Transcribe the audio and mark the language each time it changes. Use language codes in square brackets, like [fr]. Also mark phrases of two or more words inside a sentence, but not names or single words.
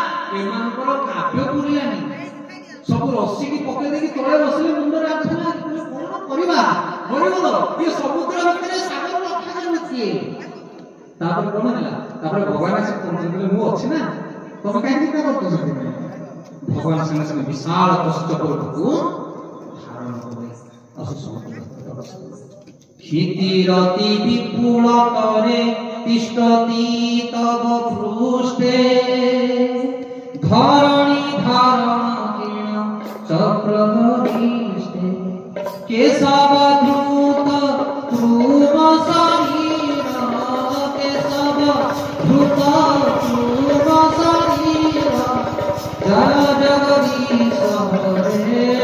[or] ଏମାନଙ୍କର କାବ୍ୟ ପୁରିଲାନି ସବୁ ରସି କି ପକେଇ ଦେଇକି ତଳେ ବସିଲେ ମୁଣ୍ଡରେ ଆଛଲା କଣ କରିବା ହରିବୋଲ ଏ ସମୁଦ୍ର ଭିତରେ ସାଗର ରକ୍ଷା କରୁଛି ତାପରେ କଣ ହେଲା ତାପରେ ଭଗବାନ ଆସି କହିଲେ ମୁଁ ଅଛି ନା ତମେ କାହିଁ ଚିନ୍ତା କରୁଛ ଭଗବାନ ସାଙ୍ଗେ ସାଙ୍ଗେ ବିଶାଳ କଷ୍ଟ ପର୍ବକୁ ଧାରଣ କଲେ [sa] क्षितिरति विपुल करे तिष्ठति तव पृष्ठे धरणी धारण किरण चक्रधरिष्ठे केशव धृत ध्रुव शरीर केशव धृत ध्रुव शरीर जय जगदीश हरे